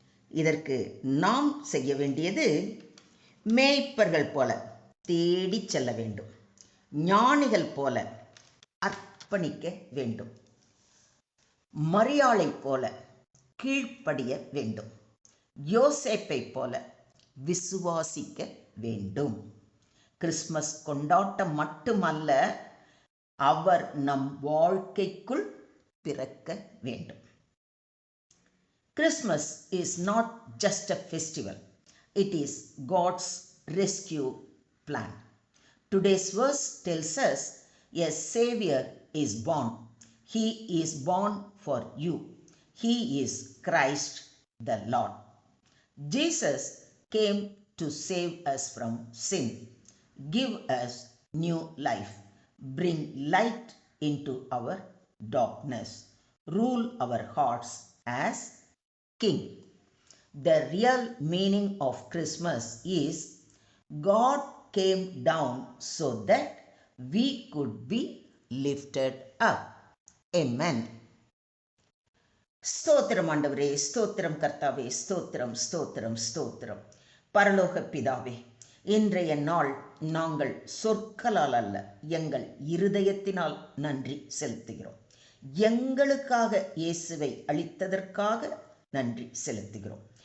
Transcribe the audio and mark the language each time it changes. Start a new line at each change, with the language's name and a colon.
Tamil: இதற்கு நாம் செய்ய வேண்டியது, மேய்ப்பர்கள் போல தேடி செல்ல வேண்டும், ஞானிகள் போல அர்ப்பணிக்க வேண்டும், மரியாளை போல கீழ்ப்படிய வேண்டும், யோசேப்பை போல விசுவாசிக்க வேண்டும். கிறிஸ்மஸ் கொண்டாட்டம் மட்டுமல்ல, அவர் நம் வாழ்க்கைக்குள் பிறக்க வேண்டும்.
English: Christmas is not just a festival, it is God's rescue plan. Today's verse tells us a Savior is born. He is born for you. He is Christ the Lord. Jesus came to save us from sin, give us new life, bring light into our darkness, rule our hearts as King. The real meaning of Christmas is God came down so that we could be lifted up. Amen.
Tamil: ஸ்தோத்திரம் ஆண்டவரே, ஸ்தோத்திரம் கர்த்தாவே, ஸ்தோத்திரம் ஸ்தோத்திரம் ஸ்தோத்திரம். பரலோக பிதாவே, இன்றைய நாள் நாங்கள் சொற்களால் அல்ல, எங்கள் இருதயத்தினால் நன்றி செலுத்துகிறோம். எங்களுக்காக இயேசுவை அளித்ததற்காக நன்றி செலுத்துகிறோம்.